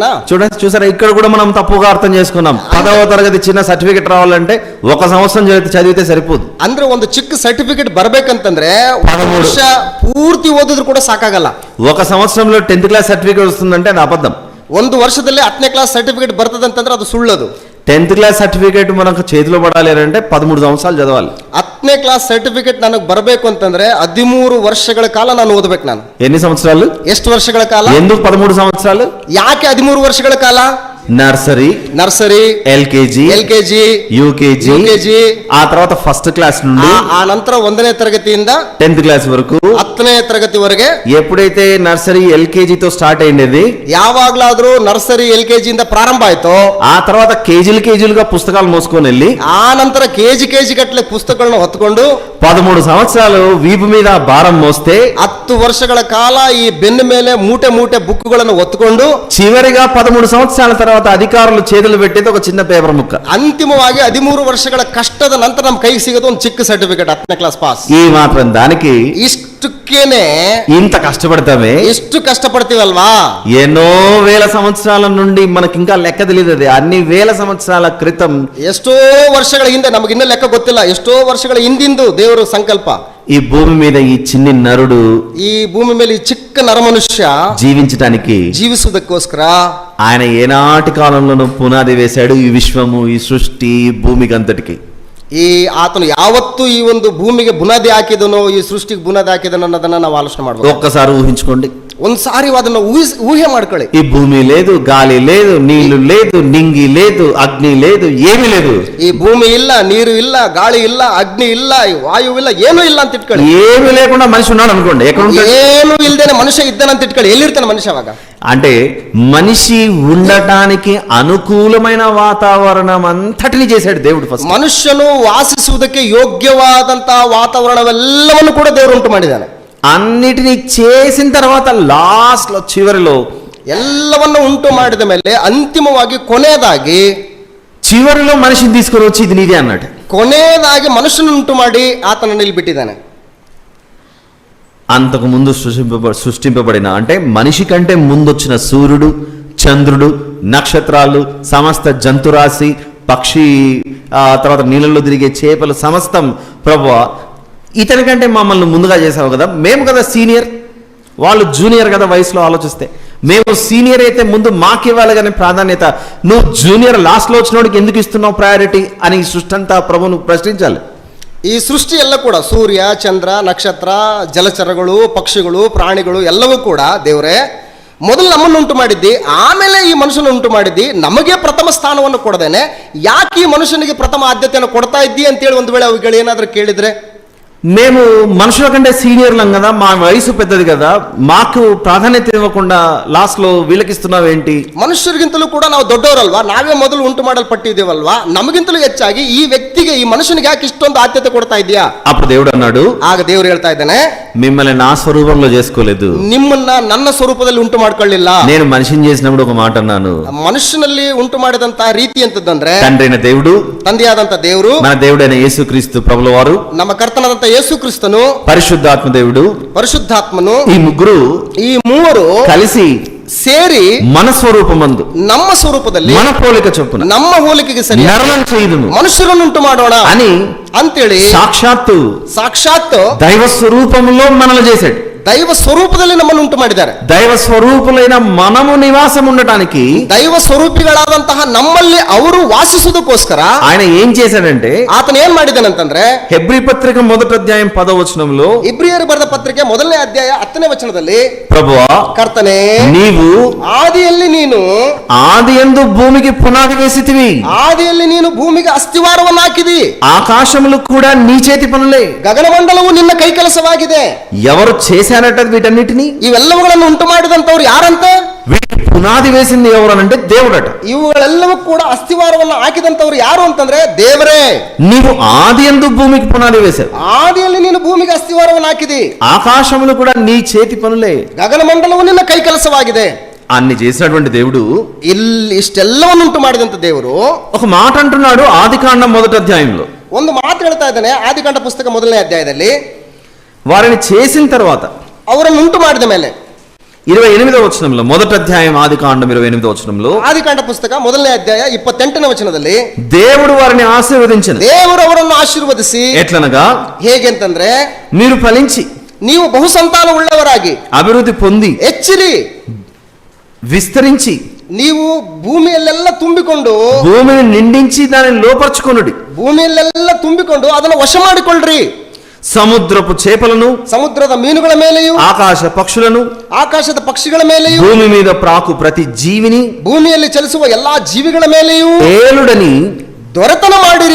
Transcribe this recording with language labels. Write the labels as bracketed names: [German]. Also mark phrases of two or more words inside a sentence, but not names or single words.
[Telugu] చూసారా, ఇక్కడ కూడా మనం తప్పుగా అర్థం చేసుకున్నాం. 10వ తరగతి చిన్న సర్టిఫికేట్ రావాలంటే 1 సంవత్సరం చదివితే సరిపోదు. [Kannada] ಅಂದ್ರೆ ಒಂದು ಚಿಕ್ಕ ಸರ್ಟಿಫಿಕೇಟ್ ಬರ್ಬೇಕಂತಂದ್ರೆ 1 ವರ್ಷ ಪೂರ್ತಿ ಓದಿದ್ರು ಕೂಡ ಸಾಕಾಗಲ್ಲ. [Telugu] 1 సంవత్సరంలో 10th [English] class certificate [Telugu] వస్తుందంటే అది అబద్ధం. [Kannada] 1 ವರ್ಷದಲ್ಲಿ 10ನೇ [English] class certificate [Kannada] ಬರ್ತದಂತಂದ್ರೆ ಅದು ಸುಳ್ಳದು. [Telugu] 10th [English] class certificate [Telugu] మనకు చేతిలో పడాలి అంటే 13 సంవత్సరాలు చదవాలి. [Kannada] 10ನೇ [English] class certificate [Kannada] ನನಗೆ ಬರಬೇಕು ಅಂತಂದ್ರೆ 13 ವರ್ಷಗಳ ಕಾಲ ನಾನು ಓದಬೇಕು. ನಾನು [Telugu] ఎన్ని సంవత్సరాలు? [Kannada] ಎಷ್ಟು ವರ್ಷಗಳ ಕಾಲ? [Telugu] ఎందుకు 13 సంవత్సరాలు? [Kannada] ಯಾಕೆ 13 ವರ್ಷಗಳ ಕಾಲ? [English] nursery, LKG, UKG, [Telugu] ఆ తర్వాత [English] first class [Telugu] నుండి [Kannada] ఆ ನಂತರ 1ನೇ తరగతిಯಿಂದ [Telugu] 10th క్లాస్ వరకు, [Kannada] 10ನೇ తరగతిವರೆಗೆ. [Telugu] ఎప్పుడైతే [English] nursery LKG [Telugu] స్టార్ట్ అయ్యింది, [Kannada] ಯಾವಾಗ್ಲಾದ್ರೂ [English] nursery LKG [Kannada] ಇಂದ ಪ್ರಾರಂಭ ಆಯ್ತು, [Telugu] ఆ తర్వాత కేజీలుగా పుస్తకాలు మోసుకొని వెళ్ళి [Kannada] ಆ ನಂತರ కేజీ గట్ಲೆ పుస్తకాలను ಹೊತ್ತುಕೊಂಡು [Telugu] 13 సంవత్సరాలు వీపు మీద భారం మోస్తే [Kannada] 10 ವರ್ಷಗಳ ಕಾಲ ಈ ಬೆನ್ನ ಮೇಲೆ ಮೂಟೆ ಬುಕ್ಕುಗಳನ್ನು ಹೊತ್ತುಕೊಂಡು [Telugu] చివరిగా 13 సంవత్సరాల తర్వాత తర్వాత అధికారులు చేతులు పెట్టేది ఒక చిన్న పేపర్ ముక్క. [Kannada] ಅಂತಿಮವಾಗಿ 13 ವರ್ಷಗಳ ಕಷ್ಟದ ನಂತರ ನಮ್ಮ ಕೈಗೆ ಸಿಗೋದು ಒಂದು ಚಿಕ್ಕ ಸರ್ಟಿಫಿಕೇಟ್, 10ನೇ [English] class pass. [Telugu] ఈ మాత్రం దానికి [Kannada] ಇಷ್ಟಕ್ಕೇನೆ [Telugu] ఇంత కష్టపడతామే, [Kannada] ಎಷ್ಟು ಕಷ್ಟಪಡ್ತೀವಲ್ವಾ. [Telugu] ఎన్నో వేల సంవత్సరాల నుండి మనకి ఇంకా లెక్క తెలియదు. అది అన్ని వేల సంవత్సరాల క్రితం, [Kannada] ಎಷ್ಟೋ ವರ್ಷಗಳ ಹಿಂದೆ, ನಮಗೆ ಇನ್ನೂ ಲೆಕ್ಕ ಗೊತ್ತಿಲ್ಲ, ಎಷ್ಟೋ ವರ್ಷಗಳ ಹಿಂದಿಂದು ದೇವರ ಸಂಕಲ್ಪ. [Telugu] ఈ భూమి మీద ఈ చిన్ని నరుడు [Kannada] ಈ ಭೂಮಿ ಮೇಲೆ ಈ ಚಿಕ್ಕ ನರಮನುಷ್ಯ [Telugu] జీవించడానికి [Kannada] ಜೀವಿಸುವುದಕ್ಕೋಸ್ಕರ [Telugu] ఆయన ఏనాటి కాలంలోనూ పునాది వేశాడు ఈ విశ్వము, ఈ సృష్టి, ఈ భూమికి అంతటికి. [Kannada] ಈ ಆತನು ಯಾವತ್ತು ಈ ಒಂದು ಭೂಮಿಗೆ ಬುನಾದಿ ಹಾಕಿದನೋ, ಈ ಸೃಷ್ಟಿಗೆ ಬುನಾದಿ ಹಾಕಿದನೋ ಅನ್ನೋದನ್ನ ನಾವು ಆಲೋಚನೆ ಮಾಡ್ಬೋದು. [Telugu] ఒక్కసారి ఊహించుకోండి. [Kannada] ಒಂದ್ಸಾರಿ ಅದನ್ನ ಊಹೆ ಮಾಡ್ಕೊಳ್ಳಿ. [Telugu] ఈ భూమి లేదు, గాలి లేదు, నీళ్లు లేదు, నింగి లేదు, అగ్ని లేదు, ఏమీ లేదు. [Kannada] ಈ ಭೂಮಿ ಇಲ್ಲ, ನೀರು ಇಲ್ಲ, ಗಾಳಿ ಇಲ್ಲ, ಅಗ್ನಿ ಇಲ್ಲ, ಈ ವಾಯು ಇಲ್ಲ, ಏನೂ ಇಲ್ಲ ಅಂತ ಇಟ್ಕೊಳ್ಳಿ. [Telugu] ఏమీ లేకుండా మనిషి ఉన్నాడు అనుకోండి, ఎక్కడ ఉంటాడు? [Kannada] ಏನು ಇಲ್ದೇನೆ ಮನುಷ್ಯ ಇದ್ದಾನಂತ ಇಟ್ಕೊಳ್ಳಿ. ಎಲ್ಲಿರ್ತಾನೆ ಮನುಷ್ಯ ಅವಾಗ? [Telugu] అంటే మనిషి ఉండటానికి అనుకూలమైన వాతావరణం అంతటిని చేశాడు దేవుడు. ఫస్ట్ [Kannada] ಮನುಷ್ಯನು ವಾಸಿಸುವುದಕ್ಕೆ ಯೋಗ್ಯವಾದಂತಹ ವಾತಾವರಣವೆಲ್ಲವನ್ನು ಕೂಡ ದೇವರು ಉಂಟು ಮಾಡಿದ್ದಾನೆ. [Telugu] అన్నిటినీ చేసిన తర్వాత లాస్ట్ లో చివరిలో [Kannada] ಎಲ್ಲವನ್ನು ಉಂಟು ಮಾಡಿದ ಮೇಲೆ ಅಂತಿಮವಾಗಿ ಕೊನೆಯದಾಗಿ [Telugu] చివరిలో మనిషిని తీసుకొని వచ్చి ఇది నీదే అన్నాడు. [Kannada] ಕೊನೆಯದಾಗಿ ಮನುಷ್ಯನ ಉಂಟು ಮಾಡಿ ಆತನನ್ನು ನಿಲ್ಬಿಟ್ಟಿದ್ದಾನೆ. [Telugu] అంతకు ముందు సృష్టింపబడిన, అంటే మనిషి కంటే ముందు వచ్చిన సూర్యుడు, చంద్రుడు, నక్షత్రాలు, సమస్త జంతురాశి, పక్షి, తర్వాత నీళ్ళలో తిరిగే చేపలు, సమస్తం ప్రభువా ఇతని కంటే మమ్మల్ని ముందుగా చేసావు కదా, మేము కదా సీనియర్, వాళ్ళు జూనియర్ కదా వయసులో ఆలోచిస్తే. మేము సీనియర్ అయితే ముందు మాకు ఇవ్వాలి కానీ ప్రాధాన్యత, నువ్వు [English] junior last [Telugu] వచ్చినోడికి ఎందుకు ఇస్తున్నావు ప్రయారిటీ అని సృష్టి అంతా ప్రభువును ప్రశ్నించాలి. [Kannada] ಈ ಸೃಷ್ಟಿ ಎಲ್ಲ ಕೂಡ ಸೂರ್ಯ, ಚಂದ್ರ, ನಕ್ಷತ್ರ, ಜಲಚರಗಳು, ಪಕ್ಷಿಗಳು, ಪ್ರಾಣಿಗಳು ಎಲ್ಲವೂ ಕೂಡ ದೇವರೇ ಮೊದಲು ನಮ್ಮನ್ನು ಉಂಟು ಮಾಡಿದ್ದಿ, ಆಮೇಲೆ ಈ ಮನುಷ್ಯನ ಉಂಟು ಮಾಡಿದ್ದಿ, ನಮಗೆ ಪ್ರಥಮ ಸ್ಥಾನವನ್ನು ಕೊಡದೇನೆ ಯಾಕೆ ಈ ಮನುಷ್ಯನಿಗೆ ಪ್ರಥಮ ಆದ್ಯತೆಯನ್ನು ಕೊಡ್ತಾ ಇದ್ದಿ ಅಂತೇಳಿ ಒಂದು ವೇಳೆ ಅವುಗಳು ಏನಾದರೂ ಕೇಳಿದ್ರೆ, [Telugu] మేము మనుషుల కంటే సీనియర్లం కదా, మా వయసు పెద్దది కదా, మాకు ప్రాధాన్యత ఇవ్వకుండా లాస్ట్ లో వీళ్ళకి ఇస్తున్నావేంటి? [Kannada] ಮನುಷ್ಯರಿಗಿಂತಲೂ ಕೂಡ ನಾವು ದೊಡ್ಡವರಲ್ವಾ, ನಾವೇ ಮೊದಲು ಉಂಟು ಮಾಡಲ್ಪಟ್ಟಿದ್ದೇವಲ್ವಾ, ನಮಗಿಂತಲೂ ಹೆಚ್ಚಾಗಿ ಈ ವ್ಯಕ್ತಿಗೆ, ಈ ಮನುಷ್ಯನಿಗೆ ಯಾಕೆ ಇಷ್ಟೊಂದು ಆದ್ಯತೆ ಕೊಡ್ತಾ ಇದೆಯಾ? [Telugu] అప్పుడు దేవుడు అన్నాడు, [Kannada] ಆಗ ದೇವರು ಹೇಳ್ತಾ ಇದ್ದಾನೆ, [Telugu] మిమ్మల్ని నా స్వరూపంలో చేసుకోలేదు, [Kannada] ನಿಮ್ಮನ್ನ ನನ್ನ ಸ್ವರೂಪದಲ್ಲಿ ಉಂಟು ಮಾಡ್ಕೊಳ್ಳಿಲ್ಲ. [Telugu] నేను మనిషిని చేసినప్పుడు ఒక మాట అన్నాను, [Kannada] ಮನುಷ್ಯನಲ್ಲಿ ಉಂಟು ಮಾಡಿದಂತಹ ರೀತಿ ಅಂತಂದ್ರೆ [Telugu] తండ్రైన దేవుడు, [Kannada] ತಂದೆಯಾದಂತ ದೇವರು, [Telugu] మన దేవుడైన యేసుక్రీస్తు ప్రభుల వారు, [Kannada] ನಮ್ಮ ಕರ್ತನಾದಂತ ಯೇಸು ಕ್ರಿಸ್ತನು, [Telugu] పరిశుద్ధాత్మ దేవుడు, [Kannada] ಪರಿಶುದ್ಧಾತ್ಮನು, [Telugu] ఈ ముగ్గురు [Kannada] ಈ ಮೂವರು [Telugu] కలిసి [Kannada] ಸೇರಿ [Telugu] మన స్వరూపమందు, [Kannada] ನಮ್ಮ ಸ್ವರೂಪದಲ್ಲಿ, [Telugu] మన పోలిక చొప్పున, [Kannada] ನಮ್ಮ ಹೋಲಿಕೆಗೆ ಸರಿ [Telugu] నరలను చేయుదుము [Kannada] ಮನುಷ್ಯರನ್ನು ಉಂಟು ಮಾಡೋಣ [Telugu] అని [Kannada] ಅಂತೇಳಿ ಸಾಕ್ಷಾತ್ [Telugu] దైవ స్వరూపంలో మనల్ని చేశాడు. [Kannada] ದೈವ ಸ್ವರೂಪದಲ್ಲಿ ನಮ್ಮನ್ನು ಉಂಟು ಮಾಡಿದ್ದಾರೆ. [Telugu] దైవ స్వరూపులైన మనము నివాసం ఉండటానికి, [Kannada] దైవ ಸ್ವರೂಪಿಗಳಾದಂತಹ ನಮ್ಮಲ್ಲಿ ಅವರು ವಾಸಿಸುವುದಕ್ಕೋಸ್ಕರ [Telugu] ఆయన ఏం చేశాడంటే, [Kannada] ಆತನ ಏನ್ ಮಾಡಿದಾನಂತಂದ್ರೆ, [Telugu] హెబ్రీ పత్రిక 1వ అధ్యాయం 10వ వచనంలో, [Kannada] ಇಬ್ರಿಯರು ಬರೆದ ಪತ್ರಿಕೆ 1ನೇ ಅಧ್ಯಾಯ 10ನೇ ವಚನದಲ್ಲಿ, [Telugu] ప్రభువా [Kannada] ಕರ್ತನೇ, [Telugu] నీవు [Kannada] ಆದಿಯಲ್ಲಿ ನೀನು [Telugu] ఆదియందు భూమికి పునాది వేసితివి, [Kannada] ಆದಿಯಲ್ಲಿ ನೀನು ಭೂಮಿಗೆ ಅಸ್ತಿವಾರವನ್ನು ಹಾಕಿದಿ, [Telugu] ఆకాశములు కూడా నీ చేతి పనులే, [Kannada] ಗಗನಮಂಡಲವು ನಿನ್ನ ಕೈಕೆಲಸವಾಗಿದೆ. [Telugu] ఎవరు చేశారట వీటన్నిటిని? [Kannada] ಇವೆಲ್ಲವುಗಳನ್ನು ಉಂಟು ಮಾಡಿದಂತವ್ರು ಯಾರಂತ? [Telugu] వీటికి పునాది వేసింది ఎవరనంటే దేవుడట. [Kannada] ಇವುಗಳೆಲ್ಲವೂ ಕೂಡ ಅಸ್ತಿವಾರವನ್ನು ಹಾಕಿದಂತವ್ರು ಯಾರು ಅಂತಂದ್ರೆ ದೇವರೇ. [Telugu] నీవు ఆదియందు భూమికి పునాది వేశావు, [Kannada] ಆದಿಯಲ್ಲಿ ನೀನು ಭೂಮಿಗೆ ಅಸ್ತಿವಾರವನ್ನು ಹಾಕಿದಿ, [Telugu] ఆకాశములు కూడా నీ చేతి పనులే, [Kannada] ಗಗನಮಂಡಲವು ನಿನ್ನ ಕೈಕೆಲಸವಾಗಿದೆ. [Telugu] అన్ని చేసినటువంటి దేవుడు, [Kannada] ಇಲ್ಲಿ ಇಷ್ಟೆಲ್ಲವನ್ನು ಉಂಟು ಮಾಡಿದಂತ ದೇವರು [Telugu] ఒక మాట అంటున్నాడు ఆదికాండం 1వ అధ్యాయంలో. [Kannada] ಒಂದು ಮಾತು ಹೇಳ್ತಾ ಇದ್ದಾನೆ ಆದಿಕಾಂಡ ಪುಸ್ತಕ 1ನೇ ಅಧ್ಯಾಯದಲ್ಲಿ. [Telugu] వారిని చేసిన తర్వాత, [Kannada] ಅವರನ್ನು ಉಂಟು ಮಾಡಿದ ಮೇಲೆ [Telugu] 28వ వచనంలో, 1వ అధ్యాయం ఆదికాండం 28వ వచనంలో, [Kannada] ಆದಿಕಾಂಡ ಪುಸ್ತಕ 1ನೇ ಅಧ್ಯಾಯ 28ನೇ ವಚನದಲ್ಲಿ, [Telugu] దేవుడు వారిని ఆశీర్వదించను. [Kannada] ದೇವರು ಅವರನ್ನು ಆಶೀರ್ವದಿಸಿ [Telugu] ఎట్లనగా, [Kannada] ಹೇಗೆ ಅಂತಂದ್ರೆ, [Telugu] మీరు ఫలించి [Kannada] ನೀವು ಬಹುಸಂತಾನ ಉಳ್ಳವರಾಗಿ [Telugu] అభివృద్ధి పొంది [Kannada] ಹೆಚ್ಚಿರಿ, [Telugu] విస్తరించి, [Kannada] ನೀವು ಭೂಮಿಯಲ್ಲೆಲ್ಲ ತುಂಬಿಕೊಂಡು, [Telugu] భూమిని నిండించి దానిని లోపర్చుకొనుడి, [Kannada] ಭೂಮಿಯಲ್ಲೆಲ್ಲ ತುಂಬಿಕೊಂಡು ಅದನ್ನು ವಶ ಮಾಡಿಕೊಳ್ಳ್ರಿ, [Telugu] సముద్రపు చేపలను, [Kannada] ಸಮುದ್ರದ ಮೀನುಗಳ ಮೇಲೆಯೂ, [Telugu] ఆకాశ పక్షులను, [Kannada] ಆಕಾಶದ ಪಕ್ಷಿಗಳ ಮೇಲೆಯೂ, [Telugu] భూమి మీద ప్రాకు ప్రతి జీవిని, [Kannada] ಭೂಮಿಯಲ್ಲಿ ಚಲಿಸುವ ಎಲ್ಲಾ ಜೀವಿಗಳ ಮೇಲೆಯೂ [Telugu] ఏలుడని [Kannada] ದೊರೆತನ ಮಾಡಿರಿ.